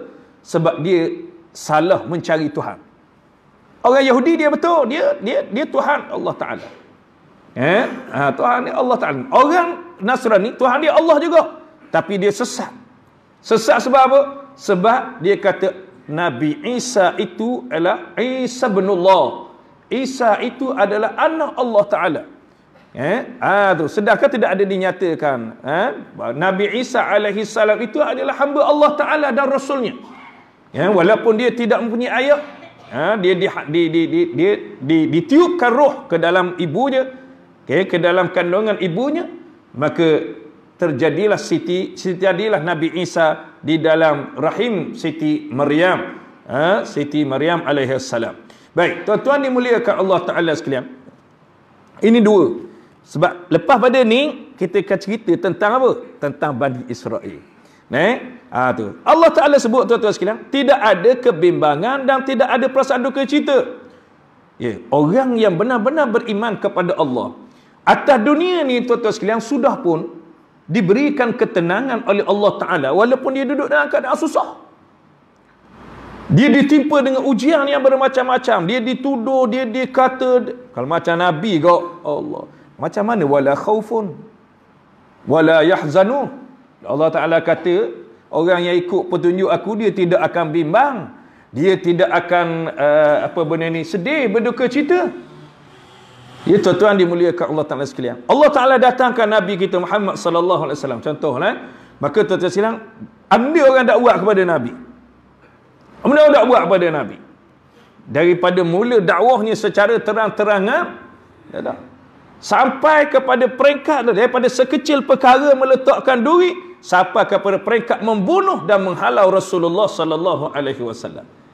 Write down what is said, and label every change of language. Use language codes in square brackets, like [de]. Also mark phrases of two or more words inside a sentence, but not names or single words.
[ms] Sebab dia salah mencari Tuhan. Orang Yahudi dia betul, dia Tuhan Allah Ta'ala. Tuhan ni Allah Ta'ala. Orang Nasrani, Tuhan dia Allah juga, tapi dia sesat. Sesat sebab apa? Sebab dia kata Nabi Isa itu adalah Isa binullah. Isa itu adalah anak Allah Ta'ala. Sedangkan tidak ada dinyatakan Nabi Isa [ar] عليه السلام [ms] itu adalah hamba Allah Ta'ala dan Rasulnya. Walaupun dia tidak mempunyai ayah, dia ditiupkan roh ke dalam ibunya, ke dalam kandungan ibunya, maka terjadilah Nabi Isa di dalam rahim Siti Maryam, Siti Maryam [ar] عليه السلام. [ms] Baik, tuan-tuan dimuliakan Allah Ta'ala sekalian, ini dua. Sebab lepas pada ni kita akan cerita tentang apa? Tentang Bani Israel. Tu. Allah Ta'ala sebut, tuan-tuan sekalian, tidak ada kebimbangan dan tidak ada perasaan duka cita. Orang yang benar-benar beriman kepada Allah atas dunia ni, tuan-tuan sekalian, sudah pun diberikan ketenangan oleh Allah Ta'ala walaupun dia duduk dalam keadaan susah. Dia ditimpa dengan ujian yang bermacam-macam. Dia dituduh, dia dikata, kalau macam Nabi kau, Allah, macam mana? [ar] ولا خوف ولا يحزنون. [ms] Allah Ta'ala kata, orang yang ikut petunjuk aku, dia tidak akan bimbang, dia tidak akan sedih, berduka cita. Ya, tuan-tuan dimuliakan Allah Ta'ala sekalian, Allah Ta'ala datangkan Nabi kita Muhammad [ar] صلى الله عليه وسلم, [ms] contohlah, maka tuan-tuan sekalian, ada orang dakwah kepada Nabi. Benda dakwah kepada Nabi, daripada mula dakwahnya secara terang-terangan, sampai kepada peringkat daripada sekecil perkara meletakkan duri sampai kepada peringkat membunuh dan menghalau Rasulullah [ar] صلى الله عليه وسلم.